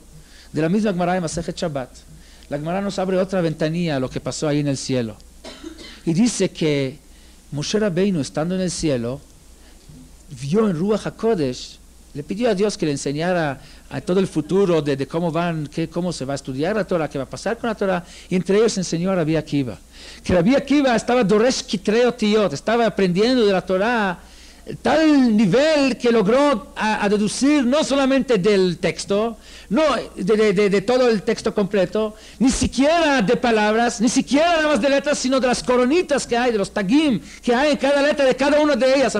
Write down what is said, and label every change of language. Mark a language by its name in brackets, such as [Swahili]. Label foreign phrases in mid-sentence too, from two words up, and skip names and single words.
[Spanish] De la misma Gemara de Masejet Shabbat. La Gemara nos abre otra ventanilla a lo que pasó ahí en el cielo. Y dice que Moshe Rabbeinu, estando en el cielo, vio en [Hebrew] רוח הקודש, [Spanish] le pidió a Dios que le enseñara a todo el futuro de cómo se va a estudiar la Torah, qué va a pasar con la Torah, y entre ellos enseñó a Rabbi Akiva. Que Rabbi Akiva estaba [Hebrew] דורש כתרי אותיות, [Spanish] estaba aprendiendo de la Torah tal nivel que logró a deducir no solamente del texto, no de todo el texto completo, ni siquiera de palabras, ni siquiera nada más de letras, sino de las coronitas que hay, de los tagim que hay en cada letra de cada una de ellas.